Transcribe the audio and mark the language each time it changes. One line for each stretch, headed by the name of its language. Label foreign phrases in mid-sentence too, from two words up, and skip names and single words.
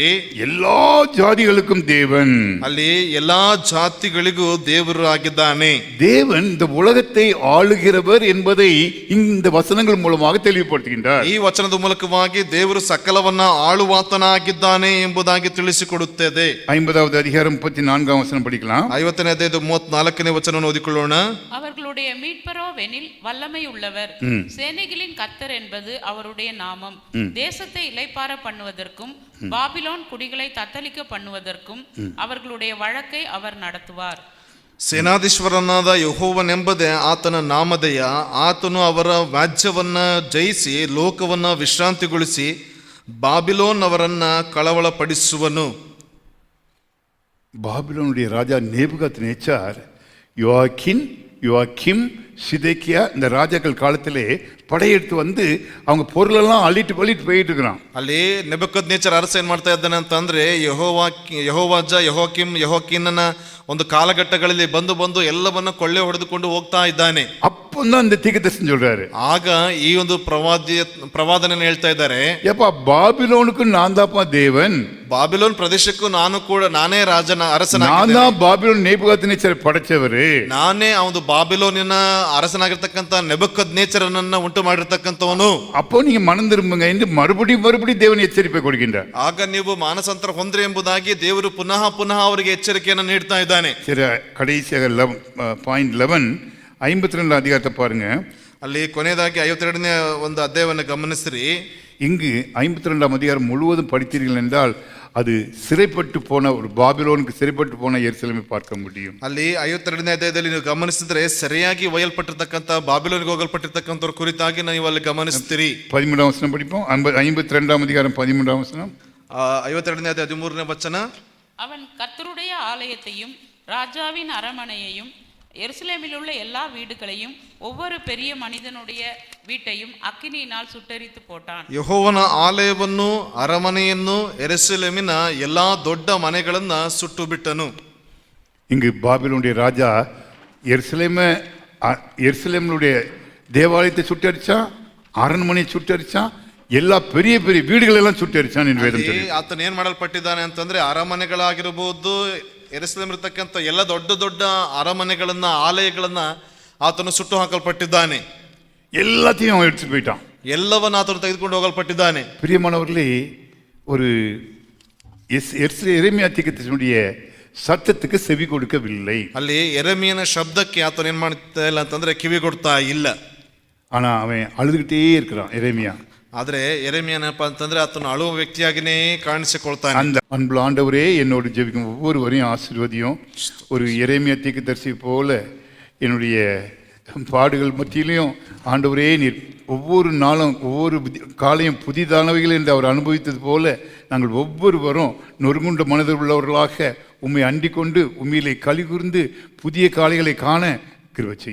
Tamil: எல்லா ஜாதிகளுக்கும் தேவன்,
Kannada: ಅಲ್ಲಿ ಎಲ್ಲಾ ಜಾತಿಗಳಿಗೂ ದೇವರು ಆಗಿದ್ದಾನೆ.
Tamil: தேவன் இந்த உலகத்தை ஆளுகிறவர் என்பதை இந்த வசனங்கள் மூலமாக தெளிவுபடுத்துகின்றார்.
Kannada: ಈ ವಚನದ ಮೂಲಕವಾಗಿ ದೇವರು ಸಕಲವನ್ನ ಆಳುವಾತನಾಗಿದ್ದಾನೆ ಎಂಬುದಾಗಿ ತಿಳಿಸಿಕೊಡುತ್ತದೆ.
Tamil: 50வது அதிகாரம் 34ஆம் வசனம் படிக்கலாம்.
Kannada: 50ನೇ ಅಧ್ಯಾಯದ 34ನೇ ವಚನವನ್ನು ಓದಿಕೊಳ್ಳೋಣ.
Tamil: அவர்களுடைய மீட்பரோவெனில் வல்லமை உள்ளவர், சேனைகளின் கர்த்தர் என்பது அவருடைய நாமம். தேசத்தை இளைப்பாற பண்ணுவதற்கும் பாபிலோன் குடிகளை தத்தளிக்க பண்ணுவதற்கும் அவர்களுடைய வழக்கை அவர் நடத்துவார்.
Kannada: ಸೇನಾಧೀಶ್ವರನಾದ ಯೆಹೋವನೆಂಬುದೇ ಆತನ ನಾಮಧೇಯ. ಆತನು ಅವರ ವ್ಯಾಜ್ಯವನ್ನ ಜಯಿಸಿ ಲೋಕವನ್ನ ವಿಶ್ರಾಂತಿಗೊಳಿಸಿ ಬಾಬಿಲೋನ್ ಅವರನ್ನ ಕಳವಳಪಡಿಸುವನು.
Tamil: பாபிலோனுடைய ராஜா நேபுகாத்நேச்சார் யோவாக்கிம் சிதேக்கியா இந்த ராஜாக்கள் காலத்திலே படையெடுத்து வந்து அவங்க பொருளெல்லாம் அள்ளிட்டு போயிட்டு இருக்கிறான்.
Kannada: ಅಲ್ಲಿ ನೆಬೂಕದ್ನೆಚ್ಚರ್ ಅರಸ ಏನ್ ಮಾಡ್ತಾ ಇದ್ದಾನೆ ಅಂತಂದ್ರೆ ಯೆಹೋವಾಕಿನನ ಒಂದು ಕಾಲಘಟ್ಟಗಳಲ್ಲಿ ಬಂದು ಎಲ್ಲವನ್ನ ಕೊಳ್ಳೆ ಹೊಡೆದುಕೊಂಡು ಹೋಗ್ತಾ ಇದ್ದಾನೆ.
Tamil: அப்ப அப்பந்தான் இந்த தீர்க்கதரிசனம் சொல்றாரு,
Kannada: ಆಗ ಈ ಒಂದು ಪ್ರವಾದನೆ ಹೇಳ್ತಾ ಇದ್ದಾರೆ,
Tamil: ஏப்பா பாபிலோனுக்கு நான் தாப்பா தேவன்,
Kannada: ಬಾಬಿಲೋನ್ ಪ್ರದೇಶಕ್ಕೂ ನಾನೇ
Tamil: நான்
Kannada: ಅರಸನಾಗಿದ್ದೇನೆ,
Tamil: தான் பாபிலோன் நேபுகாத்நேச்சரை படைச்சவரு,
Kannada: ನಾನೇ ಆ ಒಂದು ಬಾಬಿಲೋನಿನ ಅರಸನಾಗಿರ್ತಕ್ಕಂಥ ನೆಬೂಕದ್ನೆಚ್ಚರನನ್ನ ಉಂಟು ಮಾಡಿರ್ತಕ್ಕಂಥವನು.
Tamil: அப்போ நீங்க மனம் திரும்புங்க என்று மறுபடியும் தேவன் எச்சரிப்பை கொடுக்கின்றார்.
Kannada: ಆಗ ನೀವು ಮಾನಸಾಂತರ ಹೊಂದ್ರಿ ಎಂಬುದಾಗಿ ದೇವರು ಪುನಃ ಅವರಿಗೆ ಎಚ್ಚರಿಕೆಯನ್ನು ನೀಡ್ತಾ ಇದ್ದಾನೆ.
Tamil: சரி, கடைசியாக பாயிண்ட் 11 52 அதிகாரத்தை பாருங்க.
Kannada: ಅಲ್ಲಿ ಕೊನೆಯದಾಗಿ 52ನೇ ಒಂದು ಅಧ್ಯಾಯವನ್ನು ಗಮನಿಸಿರಿ.
Tamil: இங்கு 52ஆம் அதிகாரம் முழுவதும் படித்தீர்கள் என்றால் அது சிறைப்பட்டு போன ஒரு பாபிலோனுக்கு சிறைப்பட்டு போன எருசலேமை பார்க்க முடியும்.
Kannada: ಅಲ್ಲಿ 52ನೇ ಅಧ್ಯಾಯದಲ್ಲಿ ನೀವು ಗಮನಿಸಿದ್ರೆ ಸರಿಯಾಗಿ ಒಯ್ಯಲ್ಪಟ್ಟಿರ್ತಕ್ಕಂಥ ಬಾಬಿಲೋನಿಗೆ ಹೋಗಲ್ಪಟ್ಟಿರ್ತಕ್ಕಂಥವ್ರ ಕುರಿತಾಗಿ ನೀವು ಅಲ್ಲಿ ಗಮನಿಸ್ತೀರಿ.
Tamil: 13ஆம் வசனம் படிப்போம். 52ஆம் அதிகாரம் 13ஆம் வசனம்.
Kannada: 52ನೇ ಅಧ್ಯಾಯ 13ನೇ ವಚನ.
Tamil: அவன் கர்த்தருடைய ஆலயத்தையும் ராஜாவின் அரமனையையும் எருசலேமில் உள்ள எல்லா வீடுகளையும் ஒவ்வொரு பெரிய மனிதனுடைய வீட்டையும் அக்கினியினால் சுட்டெரித்து போட்டான்.
Kannada: ಯೆಹೋವನ ಆಲಯವನ್ನು ಅರಮನೆಯನ್ನು ಯೆರೂಸಲೇಮಿನ ಎಲ್ಲಾ ದೊಡ್ಡ ಮನೆಗಳನ್ನ ಸುಟ್ಟು ಬಿಟ್ಟನು.
Tamil: இங்கு பாபிலோனுடைய ராஜா எருசலேமுடைய தேவாலயத்தை சுட்டரிச்சான், அரண்மனையை சுட்டரிச்சான், எல்லா பெரிய பெரிய வீடுகள் எல்லாம் சுட்டரிச்சான் என்று வேதம் சொல்லுது.
Kannada: ಆತನ ಏನ್ ಮಾಡಲ್ಪಟ್ಟಿದ್ದಾನೆ ಅಂತಂದ್ರೆ ಅರಮನೆಗಳಾಗಿರಬಹುದು, ಯೆರೂಸಲೇಮ್ ಇರತಕ್ಕಂಥ ಎಲ್ಲ ದೊಡ್ಡ ದೊಡ್ಡ ಅರಮನೆಗಳನ್ನ ಆಲಯಗಳನ್ನ ಆತನು ಸುಟ್ಟು ಹಾಕಲ್ಪಟ್ಟಿದ್ದಾನೆ.
Tamil: எல்லாத்தையும் அவன் எடுத்து போயிட்டான்.
Kannada: ಎಲ್ಲವನ್ನ ಆತನು ತೆಗೆದುಕೊಂಡು ಹೋಗಲ್ಪಟ್ಟಿದ್ದಾನೆ.
Tamil: பிரியமானவர்களே, ஒரு எரேமியா தீர்க்கதரிசியுடைய சத்தத்துக்கு செவி கொடுக்கவில்லை.
Kannada: ಅಲ್ಲಿ ಯೆರೆಮೀಯನ ಶಬ್ದಕ್ಕೆ ಆತನು ಏನ್ ಮಾಡ್ತಾ ಇಲ್ಲ ಅಂತಂದ್ರೆ ಕಿವಿ ಕೊಡ್ತಾ ಇಲ್ಲ.
Tamil: ஆனா அவன் அழுதுகிட்டே இருக்கிறான் எரேமியா.
Kannada: ಆದ್ರೆ ಯೆರೆಮೀಯನಪ್ಪ ಅಂತಂದ್ರೆ ಆತನು ಅಳುವ ವ್ಯಕ್ತಿಯಾಗಿನೇ ಕಾಣಿಸಿಕೊಳ್ತಾನೆ.
Tamil: அந்த அன்புள்ள ஆண்டவரே, என்னோடு ஜெபிக்கும் ஒவ்வொருவரையும் ஆசீர்வதியும். ஒரு எரேமியா தீர்க்கதரிசி போல என்னுடைய பாடுகள் மத்தியிலையும் ஆண்டவரே, நீர் ஒவ்வொரு நாளும் ஒவ்வொரு காலையும் புதிதானவைகள் என்று அவர் அனுபவித்தது போல நாங்கள் ஒவ்வொருவரும் நொறுங்குண்ட மனதில் உள்ளவர்களாக உம்மை அண்டிக் கொண்டு உண்மையிலே களி கூர்ந்து புதிய காலைகளை காண கிருபை செய்யும்.